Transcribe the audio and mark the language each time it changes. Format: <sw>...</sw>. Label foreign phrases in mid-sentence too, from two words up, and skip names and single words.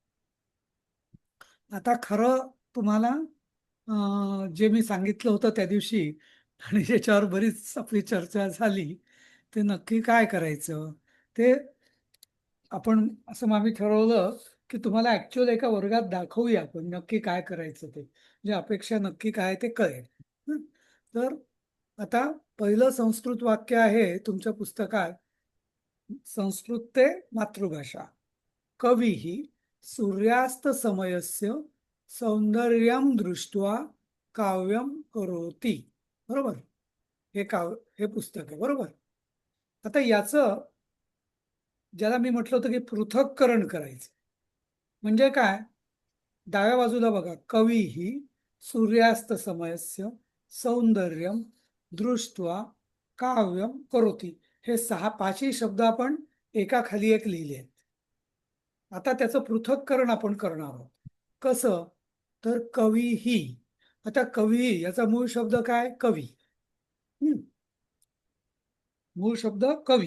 <mr>आता खरं तुम्हाला जे मी सांगितलं होतं त्या दिवशी आणि ज्याच्यावर बरीच आपली चर्चा झाली, ते नक्की काय करायचं ते आपण असं आम्ही ठरवलं की तुम्हाला ऍक्च्युअल एका वर्गात दाखवूया आपण नक्की काय करायचं ते, म्हणजे अपेक्षा नक्की काय ते कळेल. हं? तर आता पहिलं संस्कृत वाक्य आहे तुमच्या पुस्तकात. संस्कृत ते मातृभाषा.</mr> <sa>कविः सूर्यास्त समयस्य सौंदर्यं दृष्ट्वा काव्यम करोति.</sa> <mr>बरोबर? हे पुस्तक आहे, बरोबर? आता याचं, ज्याला मी म्हटलं होतं की पृथक्करण करायचं, म्हणजे काय? डाव्या बाजूला बघा,</mr> <sa>कविः सूर्यास्त समयस्य सौंदर्यम दृष्ट्वा काव्यम करोति.</sa> <mr>हे पाचही शब्द आपण एकाखाली एक लिहिले आहेत. आता त्याचं पृथक्करण आपण करणार आहोत. कसं? तर कविही. आता कवी याचा मूळ शब्द काय? कवी. मूळ शब्द कवी.</mr>